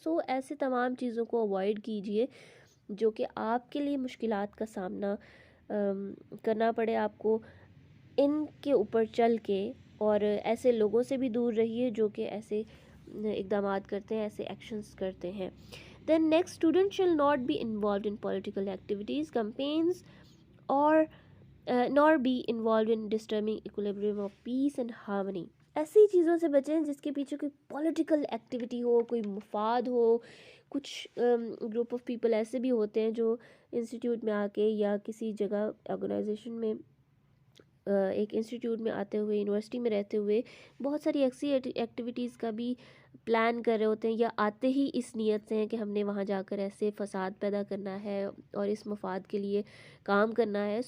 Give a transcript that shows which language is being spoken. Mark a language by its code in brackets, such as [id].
[ur] سو ایسے تمام چیزوں کو اوائڈ کیجئے جو کہ آپ کے لیے مشکلات کا سامنا کرنا پڑے آپ کو ان کے اوپر چل کے, اور ایسے لوگوں سے بھی دور رہیے جو کہ ایسے اقدامات کرتے ہیں, ایسے ایکشنز کرتے ہیں. [en] Then next, students shall not be involved in political activities, campaigns, or nor be involved in disturbing equilibrium of peace and harmony. [ur] ایسی چیزوں سے بچیں جس کے پیچھے کوئی پولیٹیکل ایکٹیویٹی ہو, کوئی مفاد ہو. کچھ گروپ آف پیپل ایسے بھی ہوتے ہیں جو انسٹیٹیوٹ میں آ کے یا کسی جگہ آرگنائزیشن میں, ایک انسٹیٹیوٹ میں آتے ہوئے, یونیورسٹی میں رہتے ہوئے بہت ساری ایسی ایکٹیویٹیز کا بھی پلان کر رہے ہوتے ہیں, یا آتے ہی اس نیت سے ہیں کہ ہم نے وہاں جا کر ایسے فساد پیدا کرنا ہے اور اس مفاد کے لیے کام کرنا ہے.